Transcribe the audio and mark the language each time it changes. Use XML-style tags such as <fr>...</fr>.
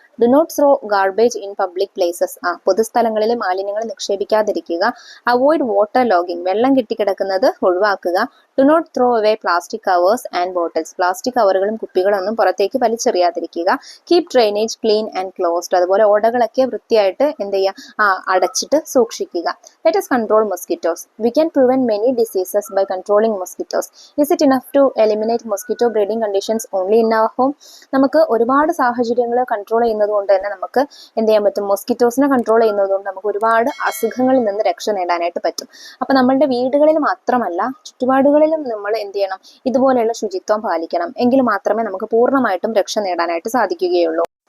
<en>Do not throw garbage in public places.</en> <ml>പൊതുസ്ഥലങ്ങളിൽ മാലിന്യങ്ങൾ നിക്ഷേപിക്കാതിരിക്കുക.</ml> <en>Avoid water logging.</en> <ml>വെള്ളം കെട്ടിക്കിടക്കുന്നത് ഒഴിവാക്കുക.</ml> <en>Do not throw away plastic covers and bottles.</en> <ml>Plastic കവറുകളും കുപ്പികളൊന്നും പുറത്തേക്ക് വലിച്ചെറിയാതിരിക്കുക.</ml> <en>Keep drainage clean and closed.</en> <ml>അതുപോലെ ഓടകളൊക്കെ വൃത്തിയായിട്ട് എന്ത് ചെയ്യുക? അടച്ചിട്ട് സൂക്ഷിക്കുക.</ml> <en>Let us control mosquitoes. We can prevent many diseases by controlling mosquitoes. Is it enough to eliminate mosquito breeding conditions only in our home?</en> <ml>നമുക്ക് ഒരുപാട് സാഹചര്യങ്ങൾ കൺട്രോൾ ചെയ്യുന്നത് കൊണ്ട് തന്നെ നമുക്ക് എന്ത് ചെയ്യാൻ പറ്റും? മൊസ്കിറ്റോസിനെ കൺട്രോൾ ചെയ്യുന്നത് കൊണ്ട് നമുക്ക് ഒരുപാട് അസുഖങ്ങളിൽ നിന്ന് രക്ഷ നേടാനായിട്ട് പറ്റും. അപ്പൊ നമ്മളുടെ വീടുകളിൽ മാത്രമല്ല, ചുറ്റുപാടുകളിലും നമ്മൾ എന്ത് ചെയ്യണം? ഇതുപോലെയുള്ള ശുചിത്വം പാലിക്കണം. എങ്കിൽ മാത്രമേ നമുക്ക് പൂർണ്ണമായിട്ടും രക്ഷ നേടാനായിട്ട് സാധിക്കുകയുള്ളൂ.</ml>